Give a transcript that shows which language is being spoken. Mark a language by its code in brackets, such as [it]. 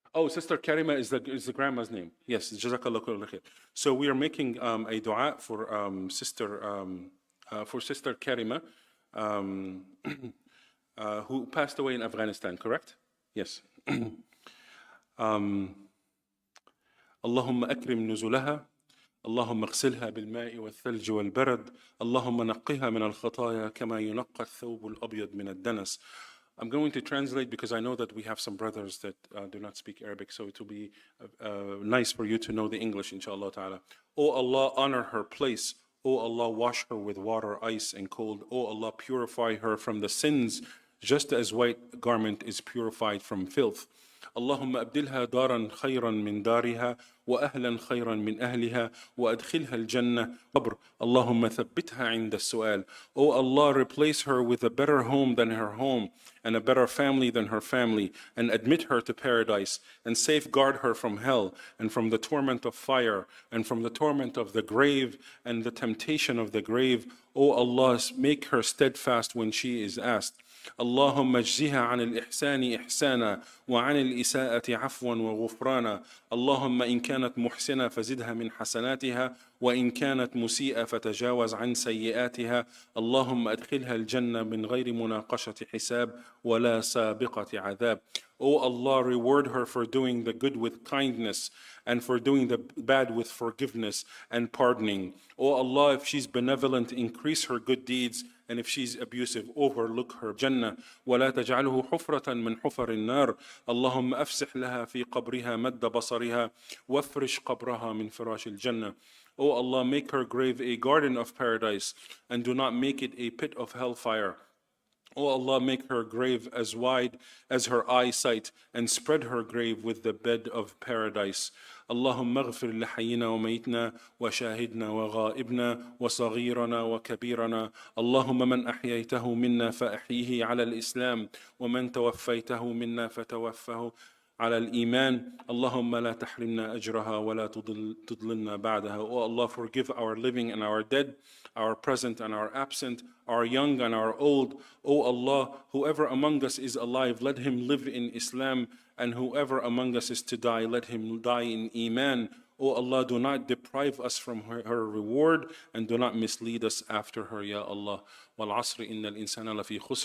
[en] Sister Karima is the grandma's name. Oh, Sister Karima is the grandma's name. Yes, Jazakallah khair. So we are making a dua for Sister Karima, who passed away in Afghanistan, correct? Yes. [ar] اللهم أكرم نزلها اللهم اغسلها بالماء والثلج والبرد اللهم نقها من الخطايا كما ينقى الثوب الأبيض من الدنس. [en] I'm going to translate because I know that we have some brothers that do not speak Arabic, so it will be nice for you to know the English, inshallah ta'ala. O Allah, honor her place. O Allah, wash her with water, ice, and cold. O Allah, purify her from the sins, just as white garment is purified from filth. [ar] اللهم أبدلها دارا خيرا من دارها وأهلا خيرا من أهلها وأدخلها الجنة قبر اللهم ثبتها عند السؤال. [en] O Allah, replace her with a better home than her home and a better family than her family, and admit her to paradise, and safeguard her from hell and from the torment of fire and from the torment of the grave and the temptation of the grave. O Allah, make her steadfast when she is asked. [ar] اللهم اجزها عن الإحسان إحسانا وعن الإساءة عفوا وغفرانا. اللهم إن كانت محسنة فزدها من حسناتها وإن كانت مسيئة فتجاوز عن سيئاتها. اللهم أدخلها الجنة من غير مناقشة حساب ولا سابقة عذاب. [en] O Allah, reward her for doing the good with kindness and for doing the bad with forgiveness and pardoning. O Allah, if she's benevolent, increase her good deeds, and if she's abusive, overlook her Jannah. [ar] ولا تجعله حفرة من حفر النار. اللهم أفسح لها في قبرها مد بصرها وافرش قبرها من فراش الجنة. [en] O Allah, make her grave a garden of paradise and do not make it a pit of hellfire. O Allah, make her grave as wide as her eyesight and spread her grave with the bed of paradise. [ar] اللهم اغفر لحينا وميتنا وشاهدنا وغائبنا وصغيرنا وكبيرنا. اللهم من أحييته منا فأحيه على الإسلام ومن توفيته منا فتوفه على الإيمان. اللهم لا تحرمنا أجرها ولا تضللنا بعدها. [en] O Allah, forgive our living and our dead, our present and our absent, our young and our old. O Allah, whoever among us is alive, let him live in Islam, and whoever among us is to die, let him die in Iman. O Allah, do not deprive us from her reward, and do not mislead us after her, Ya Allah. [ar] وَالْعَصْرِ إِنَّ الْإِنسَانَ لَفِي خُسْرٍ